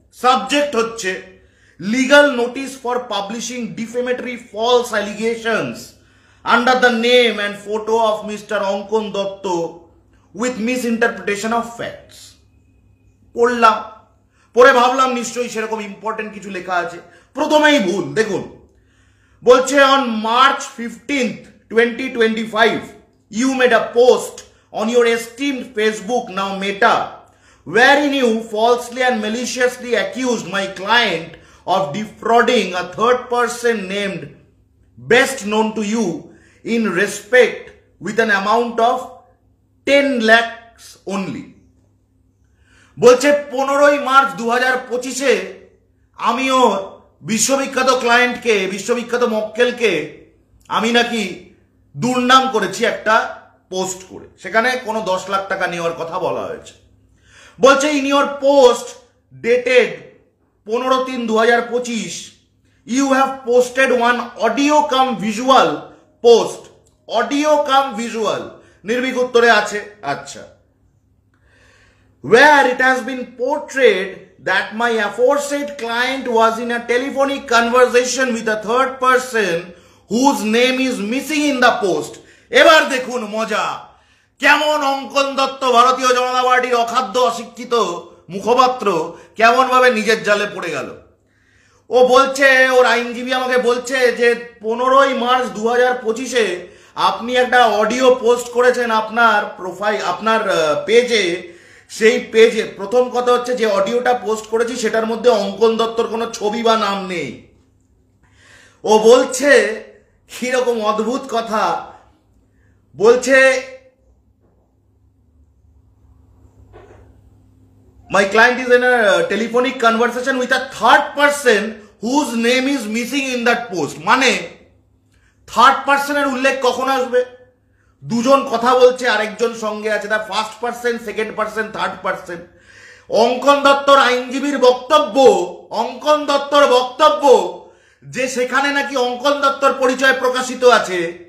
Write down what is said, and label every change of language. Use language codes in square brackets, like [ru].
[en] Subject হচ্ছে legal notice for publishing defamatory false allegations under the name and photo of mister Ankan Dutta with misinterpretation of facts. [bn] পড়লাম, পরে ভাবলাম নিশ্চয়ই সেরকম ইম্পর্টেন্ট কিছু লেখা আছে। প্রথমেই ভুল, দেখুন বলছে [en] on March 15th 2025 you made a post on your esteemed Facebook, now Meta, wherein you falsely and maliciously accused my client of defrauding a third person named best known to you in respect with an amount of 10 lakhs only. [bn] বলছে 15ই March 2025-এ আমিও বিশ্ববিখ্যাত ক্লায়েন্টকে, বিশ্ববিখ্যাত মক্কেলকে আমি নাকি দুর্নাম করেছি একটা পোস্ট করে, সেখানে কোনো 10 লাখ টাকা নেওয়ার কথা বলা হয়েছে। বলছে [en] in your post dated 15/3/2025 you have posted one audio cum visual post, audio cum visual নির্ভীক উত্তরে [bn] আছে। আচ্ছা, [en] where it has been portrayed that my aforesaid client was in a telephonic conversation with a third person whose name is missing in the post. [bn] এবার দেখুন মজা, কেমন অঙ্কন দত্ত ভারতীয় জনতা পার্টির অখাদ্য অশিক্ষিত মুখপাত্র কেমন ভাবে নিজের জালে পড়ে গেল। ও বলছে, ওর আইনজীবী আমাকে বলছে যে 15ই মার্চ 2025-এ আপনি একটা অডিও পোস্ট করেছেন আপনার প্রোফাইল, আপনার পেজে। সেই পেজে প্রথম কথা হচ্ছে যে অডিওটা পোস্ট করেছি সেটার মধ্যে অঙ্কন দত্তর কোনো ছবি বা নাম নেই। ও বলছে কিরকম অদ্ভুত কথা, বলছে [en] my client is in a telephonic conversation with a third person whose name is missing in that post। [bn] মানে থার্ড পার্সনের উল্লেখ কখন আসবে? দুজন কথা বলছে, আরেকজন সঙ্গে আছে, তার [en] First person, second person, third person. [bn] অঙ্কন দত্তর আইনজীবীর বক্তব্য, অঙ্কন দত্তর বক্তব্য যে সেখানে নাকি অঙ্কন দত্তর পরিচয় প্রকাশিত আছে।